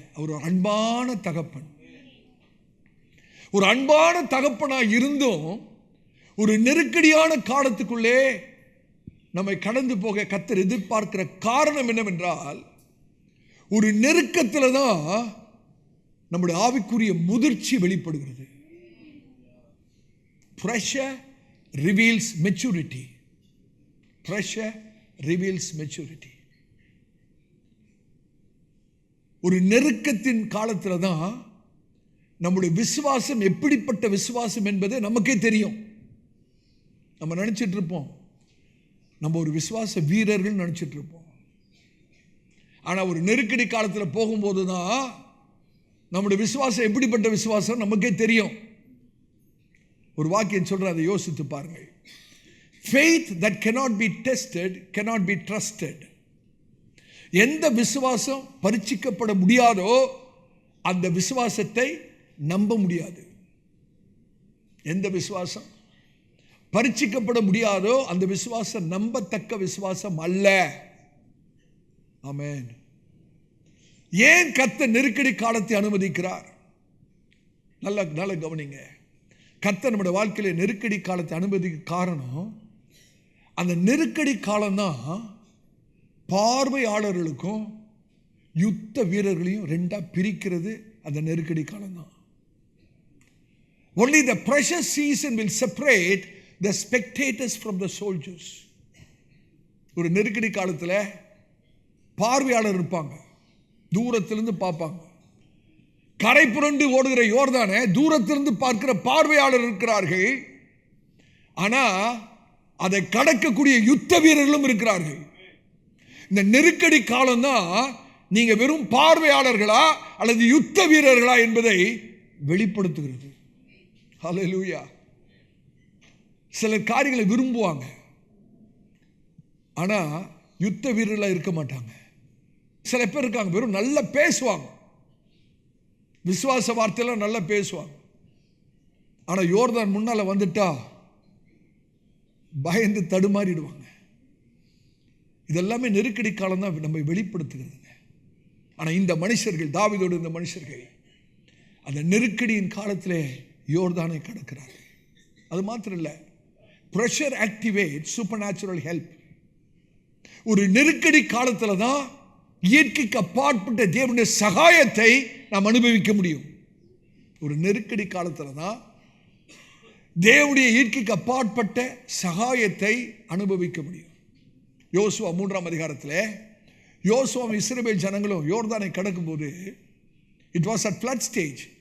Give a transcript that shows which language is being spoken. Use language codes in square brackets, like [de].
[ta] அவர் ஒரு அன்பான தகப்பன். ஒரு அன்பான தகப்பனாக இருந்தும் ஒரு நெருக்கடியான காலத்துக்குள்ளே நம்மை கடந்து போக கர்த்தர் எதிர்பார்க்கிற காரணம் என்னவென்றால், ஒரு நெருக்கத்தில் தான் நம்முடைய ஆவிக்குரிய முதிர்ச்சி வெளிப்படுகிறது. [en] Pressure reveals maturity. Pressure reveals maturity. [ta] ஒரு நெருக்கத்தின் காலத்தில் தான் நம்முடைய விசுவாசம் எப்படிப்பட்ட விசுவாசம் என்பது நமக்கே தெரியும். நம்ம நினைச்சிட்டு இருப்போம் நம்ம ஒரு விசுவாச வீரர்கள் நினைச்சிட்டு இருப்போம். ஆனால் ஒரு நெருக்கடி காலத்தில் போகும்போது தான் நம்முடைய விசுவாசம் எப்படிப்பட்ட விசுவாசம் நமக்கே தெரியும். ஒரு வாக்கியம் சொல்ற, அதை யோசித்து பாருங்கள். [en] Faith that cannot be tested cannot be trusted. [ta] எந்த விசுவாசம் பரீட்சிக்கப்பட முடியாதோ அந்த விசுவாசத்தை நம்ப முடியாது. எந்த விசுவாசம் பரீட்சிக்கப்பட முடியாதோ அந்த விசுவாசம் நம்பத்தக்க விசுவாசம் அல்ல. ஆமென். ஏன் கர்த்தர் நெருக்கடி காலத்தை அனுமதிக்கிறார்? நல்ல கவனிங்க. கர்த்தர் நம்முடைய வாழ்க்கையில நெருக்கடி காலத்தை அனுமதிக்க காரணம், அந்த நெருக்கடி காலம்தான் பார்வையாளர்களுக்கும் யுத்த வீரர்களையும் ரெண்டா பிரிக்கிறது. அந்த நெருக்கடி காலம்தான். [en] Only the pressure season will separate the spectators from the soldiers. [ta] ஒரு நெருக்கடி காலத்தில் பார்வையாளர் இருப்பாங்க, தூரத்திலிருந்து பார்ப்பாங்க. கரை புரண்டு ஓடுகிற யோர்தானை தூரத்திலிருந்து பார்க்கிற பார்வையாளர் இருக்கிறார்கள். ஆனா அதை கடக்கக்கூடிய யுத்த வீரர்களும் இருக்கிறார்கள். இந்த நெருக்கடி காலம் தான் நீங்க வெறும் பார்வையாளர்களா அல்லது யுத்த வீரர்களா என்பதை வெளிப்படுத்துகிறது. ஹல்லேலூயா. சில காரியங்களை விரும்புவாங்க, ஆனா யுத்த வீரர்களா இருக்க மாட்டாங்க. சில பேர் இருக்காங்க, வெறும் நல்லா பேசுவாங்க, விசுவாச வார்த்தையெல்லாம் நல்லா பேசுவாங்க, ஆனா யோர்தான் முன்னால வந்துட்டா பயந்து தடுமாறிடுவாங்க. இதெல்லாமே நெருக்கடி காலம் தான் நம்மை வெளிப்படுத்துகிறது. ஆனா இந்த மனுஷர்கள், தாவீதோடு இந்த மனுஷர்கள் அந்த நெருக்கடியின் காலத்திலே யோர்தானை கடக்கிறார்கள். அது மாத்திரம் இல்லை, [en] pressure activates supernatural help. [ta] ஒரு நெருக்கடி காலத்தில் தான் இயற்கைக்கு அப்பாற்பட்ட தேவனுடைய சகாயத்தை நாம் அனுபவிக்க முடியும். ஒரு நெருக்கடி காலத்தில் தான் தேவனுடைய இயற்கைக்கு அப்பாற்பட்ட சகாயத்தை அனுபவிக்க முடியும். யோசுவா 3ஆம் அதிகாரத்தில் யோசுவாவும் இஸ்ரவேல் ஜனங்களும் யோர்தானை கடக்கும் போது, it was at flood stage.